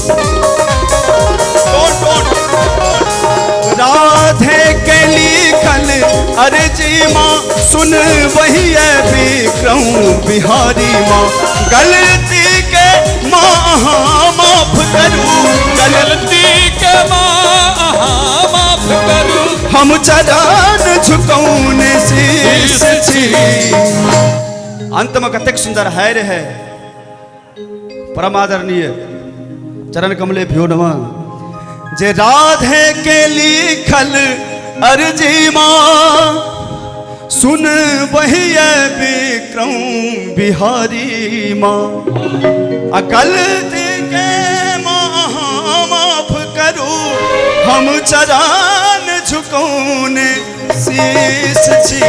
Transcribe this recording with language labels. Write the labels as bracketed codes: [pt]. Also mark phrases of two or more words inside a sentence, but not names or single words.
[mai] राधे के लिखल अर्जी माँ, सुन वही विक्रम बिहारी माँ। गलती के माँ माफ करू, गलती के माँ माफ करू, हम चरण झुकौने शीश छी। अंत में कतेक सुंदर है रे है, [sa] परम आदरणीय चरण कमले भ्यो नमः। [mai] जे राधे के लिखल अर्जी माँ, सुन वही विक्रम बिहारी माँ। गलती के माँ माफ करू, हम चरण झुकौने शीश छी।